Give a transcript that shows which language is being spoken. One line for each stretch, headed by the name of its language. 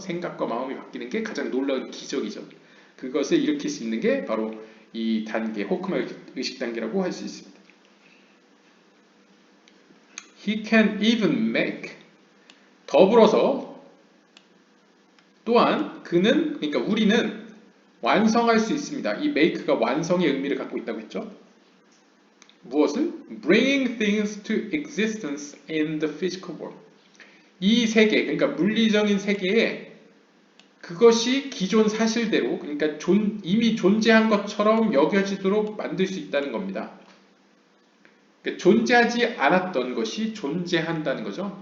Korean: 생각과 마음이 바뀌는 게 가장 놀라운 기적이죠. 그것을 일으킬 수 있는 게 바로 이 단계, 호크마 의식 단계라고 할 수 있습니다.
English: He can even make,
Korean: 더불어서 또한 그는, 그러니까 우리는 완성할 수 있습니다. 이 make가 완성의 의미를 갖고 있다고 했죠. 무엇을?
English: Bringing things to existence in the physical world.
Korean: 이 세계, 그러니까 물리적인 세계에 그것이 기존 사실대로, 그러니까 이미 존재한 것처럼 여겨지도록 만들 수 있다는 겁니다. 그러니까 존재하지 않았던 것이 존재한다는 거죠.